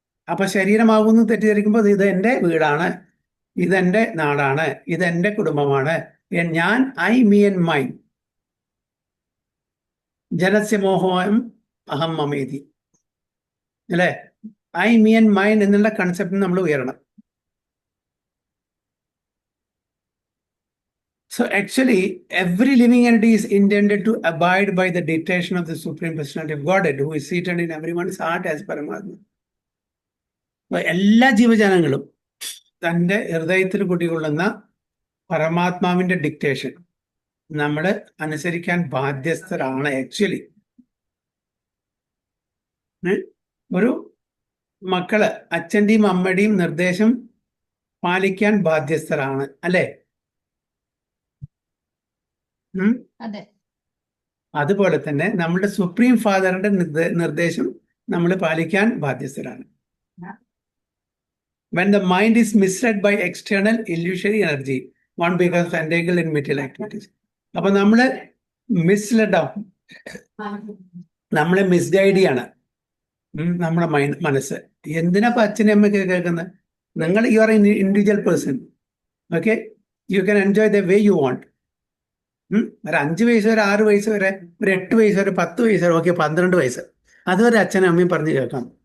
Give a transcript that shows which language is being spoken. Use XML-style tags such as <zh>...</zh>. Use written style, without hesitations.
<ml>അപ്പൊ ശരീരമാകുന്നു തെറ്റിദ്ധരിക്കുമ്പോൾ ഇത് എൻ്റെ വീടാണ്, ഇതെന്റെ നാടാണ്, ഇതെന്റെ കുടുംബമാണ്, ഞാൻ,</ml> <en>I, me and mine.</en> <sa>ജനസ്യ മോഹം അഹം മമേതി അല്ലെ.</sa> <en>I, me and mine</en> <ml>എന്നുള്ള കൺസെപ്റ്റ് നമ്മൾ ഉയരണം.</ml> <en>So actually, every living entity is intended to abide by the dictation of the Supreme Personality of Godhead, who is seated in everyone's heart as Paramatma.</en> <ml>എല്ലാ ജീവജാലങ്ങളും തൻ്റെ ഹൃദയത്തിൽ കുടികൊള്ളുന്ന പരമാത്മാവിന്റെ dictation നമ്മൾ അനുസരിക്കാൻ ബാധ്യസ്ഥരാണ്. ആക്ച്വലി ഒരു മക്കള് അച്ഛൻ്റെയും അമ്മയുടെയും നിർദ്ദേശം പാലിക്കാൻ ബാധ്യസ്ഥരാണ് അല്ലേ? അതെ. അതുപോലെ തന്നെ നമ്മുടെ സുപ്രീം ഫാദറിന്റെ നിർദ്ദേശം നമ്മൾ പാലിക്കാൻ ബാധ്യസ്ഥരാണ്.</ml> <en>When the mind is misled by external illusory energy, one becomes entangled in material activities.</en> <ml>അപ്പൊ നമ്മള് മിസ്ലെഡ് ആവും, നമ്മളെ മിസ്ഗൈഡ് ചെയ്യാണ് നമ്മുടെ മനസ്സ്. എന്തിനാ അച്ഛനും അമ്മയൊക്കെ കേൾക്കുന്നത്? നിങ്ങൾ</ml> <en>You are individual person. Okay, you can enjoy the way you want.</en> <ml>ഒരു 5 വയസ്സ് വരെ, 6 വയസ്സ് വരെ, ഒരു 8 വയസ്സ് വരെ, 10 വയസ്സ് വരെ, ഓക്കെ 12 വയസ്സ്, അതുവരെ അച്ഛനും അമ്മയും പറഞ്ഞു കേൾക്കാം.</ml>